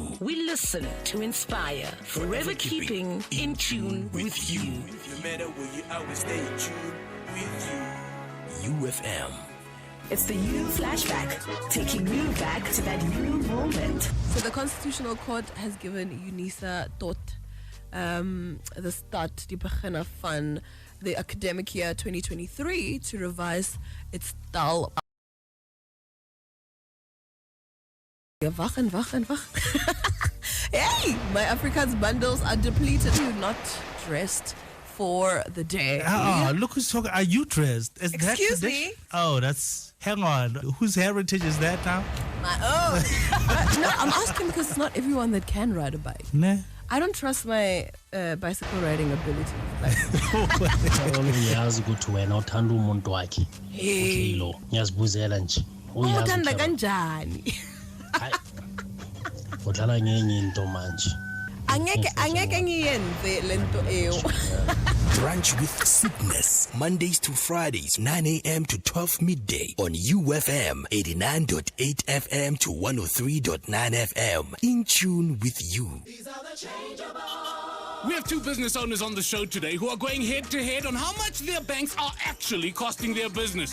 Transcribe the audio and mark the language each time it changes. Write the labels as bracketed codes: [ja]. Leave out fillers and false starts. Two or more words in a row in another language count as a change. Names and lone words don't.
[en] We listen to inspire, forever keeping in tune with you. No matter where you are, we stay in tune with you. UFM. It's the You Flashback, taking you back to that you moment. So the Constitutional Court has given UNISA tot the start, [af] die begin van [en] the academic year 2023 to revise its taal. [af] Wag en wag en wag. [en] Hey, my Afrikaans bundles are depleted. You're not dressed for the day. Look who's talking. Are you dressed? Is that Excuse tradition? me? Oh, that's. Hang on. Whose heritage is that now? My own. No, I'm asking because it's not everyone that can ride a bike. Nah. I don't trust my bicycle riding ability. [zu] Ngiyazi ukuthi wena uthanda umuntu wakhe. Hey. Lo, ngiyazibuzela nje. Uthanda kanjani? Udlala ngenye into manje. Angeke ngiyenze lento eyo. [en] Brunch with Sweetness. Mondays to Fridays, 9 a.m. to 12 midday on UFM 89.8 FM to 103.9 FM. In tune with you. We have two business owners on the show today who are going head-to-head on how much their banks are actually costing their business.